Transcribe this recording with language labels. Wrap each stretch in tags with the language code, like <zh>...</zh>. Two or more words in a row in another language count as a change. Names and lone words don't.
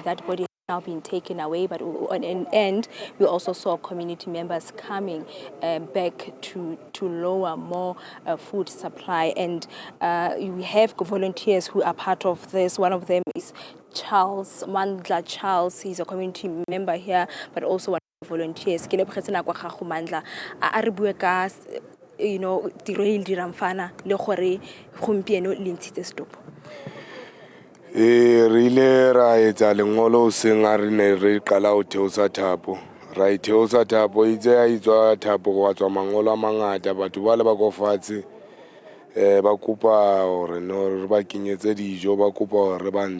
<en>That body now been taken away, but on an end we also saw community members coming back to lower more food supply, and we have volunteers who are part of this. One of them is Charles Mandla. Charles, he's a community member here, but also one of the volunteers.</en> <tn>Ke lebogetse kwa gago Mandla a re bue ka tiro e dirang fana le gore gompieno le ntshitse stop.</tn> <st>Re ile ra etsa lengolo seng a re ne re qala ho theosa thapo ra theosa thapo itse a itswa thapo go tswa mangolo a mangata batho ba le ba kofatse ba kopa hore no re ba kenyetse dijo ba kopa hore re ba</st>